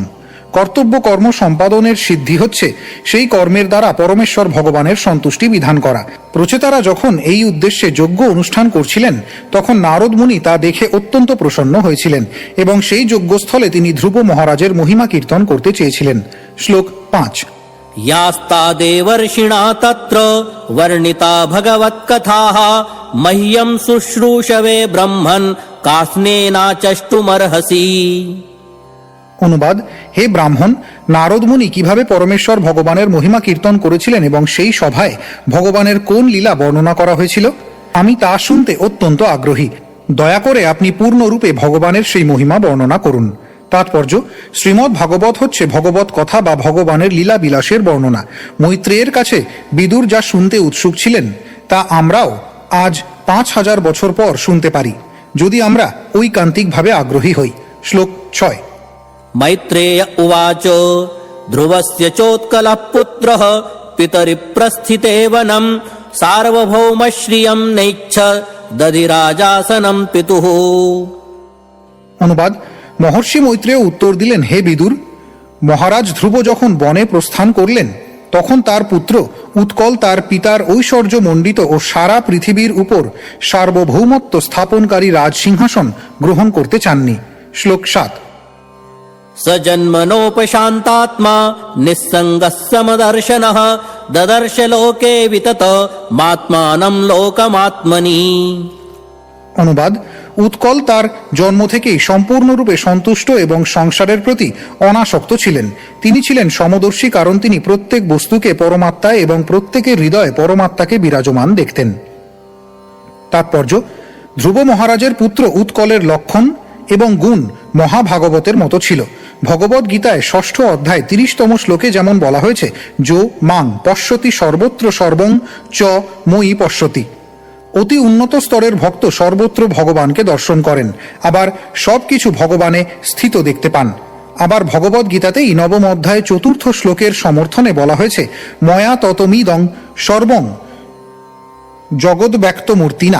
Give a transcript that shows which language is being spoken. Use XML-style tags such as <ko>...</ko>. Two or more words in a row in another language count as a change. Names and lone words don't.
<bn>কর্তব্য কর্ম সম্পাদনের সিদ্ধি হচ্ছে সেই কর্মের দ্বারা পরমেশ্বর ভগবানের সন্তুষ্টি বিধান করা। প্রচেতারা যখন এই উদ্দেশ্যে যজ্ঞ অনুষ্ঠান করছিলেন তখন নারদ মুনি তা দেখে অত্যন্ত প্রসন্ন হয়েছিলেন এবং সেই যজ্ঞস্থলে তিনি ধ্রুব মহারাজের মহিমা কীর্তন করতে চেয়েছিলেন। শ্লোক 5।</bn> <sa>यास्ता देवर्षिणा तत्र वर्णिता भगवत्कथाः मह्यं शुश्रूषवे ब्रह्मन् कास्नेनाचष्टुमर्हसि।</sa> <bn>অনুবাদ: হে ব্রাহ্মণ, নারদ মুনি কিভাবে পরমেশ্বর ভগবানের মহিমা কীর্তন করেছিলেন এবং সেই সভায় ভগবানের কোন লীলা বর্ণনা করা হয়েছিল, আমি তা শুনতে অত্যন্ত আগ্রহী। দয়া করে আপনি পূর্ণরূপে ভগবানের সেই মহিমা বর্ণনা করুন। তাৎপর্য: শ্রীমদ্ ভাগবত হচ্ছে ভগবত কথা বা ভগবানের লীলা বিলাসের বর্ণনা। মৈত্রেয়ের কাছে বিদুর যা শুনতে উৎসুক ছিলেন তা আমরাও আজ 5000 বছর পর শুনতে পারি, যদি আমরা ঐকান্তিকভাবে আগ্রহী হই। শ্লোক 6।</bn> <sa>मैत्रेय उवाच ध्रुवस्य चोत्कलः पुत्रः पितरिप्रस्थिते वनं सार्वभौमश्रियं नैच्छ दधिराजासनं पितुः।</sa> <bn>অনুবাদ: মহর্ষি মৈত্রেয় উত্তর দিলেন, হে বিদুর, মহারাজ ধ্রুব যখন বনে প্রস্থান করলেন তখন তার পুত্র উৎকল তার পিতার ঐশ্বর্য মণ্ডিত ও সারা পৃথিবীর উপর সার্বভৌমত্ব স্থাপনকারী রাজসিংহাসন গ্রহণ করতে চাননি। শ্লোক 7।</bn> <sa>स जन्मनोपशान्तात्मा निस्सङ्गः समदर्शनः ददर्श लोके वितत मात्मानं लोकमात्मनि।</sa> <bn>অনুবাদ: উৎকল তার জন্ম থেকেই সম্পূর্ণরূপে সন্তুষ্ট এবং সংসারের প্রতি অনাসক্ত ছিলেন। তিনি ছিলেন সমদর্শী, কারণ তিনি প্রত্যেক বস্তুকে পরমাত্মায় এবং প্রত্যেকের হৃদয়ে পরমাত্মাকে বিরাজমান দেখতেন। তাৎপর্য: ধ্রুব মহারাজের পুত্র উৎকলের লক্ষণ এবং গুণ মহাভাগবতের মতো ছিল। ভগবদ গীতায় 6ষ্ঠ অধ্যায় 30তম শ্লোকে যেমন বলা হয়েছে,</bn> <sa>যো মাং পশ্যতি সর্বত্র সর্বং চ মই পশ্যতি।</sa> <bn>অতি উন্নত স্তরের ভক্ত সর্বত্র ভগবানকে দর্শন করেন, আবার সবকিছু ভগবানে স্থিত দেখতে পান। আবার ভগবদ গীতাতেই 9ম অধ্যায় 4র্থ শ্লোকের সমর্থনে বলা হয়েছে,</bn> <sa>ময়া ততমিদং সর্বং জগৎ ব্যক্ত মূর্তিনা।</sa>